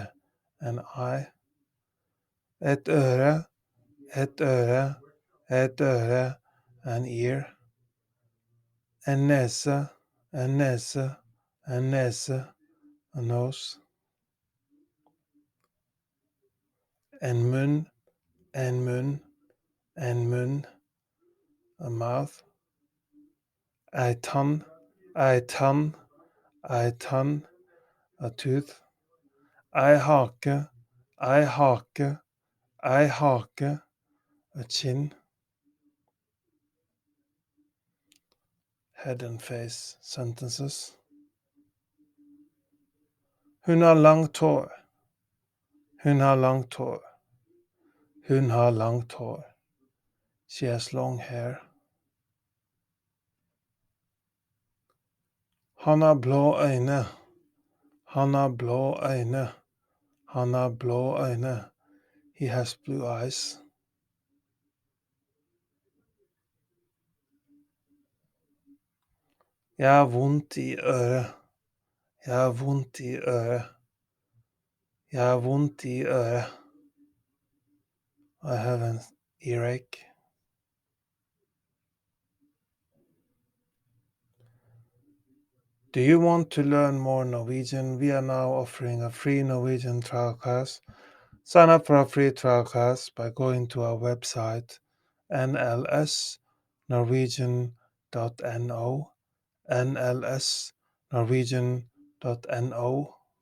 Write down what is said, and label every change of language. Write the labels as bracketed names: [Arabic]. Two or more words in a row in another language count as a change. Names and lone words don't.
[English] An eye. [Norwegian] Et øre, et øre, et øre. [English] An ear. [Norwegian] En nese, en nese, en nese. [English] A nose. [Norwegian] En munn, en munn, en munn. [English] A mouth. [Norwegian] Ei tann, ei tann, ei tann. [English] A tooth. [Norwegian] Ei hake, ei hake, ei hake. [English] A chin. Head and face sentences. [Norwegian] Hun har langt hår. Hun har langt hår. Hun har langt hår. [English] She has long hair. [Norwegian] Han har blå øyne. Han har blå øyne. Han har blå øyne. [English] He has blue eyes. [Norwegian] Jeg har vondt i øret. Jeg har vondt i øret. Jeg har vondt i øret. [English] I have an earache. Do you want to learn more Norwegian? We are now offering a free Norwegian trial class. Sign up for a free trial class by going to our website nlsnorwegian.no nlsnorwegian.no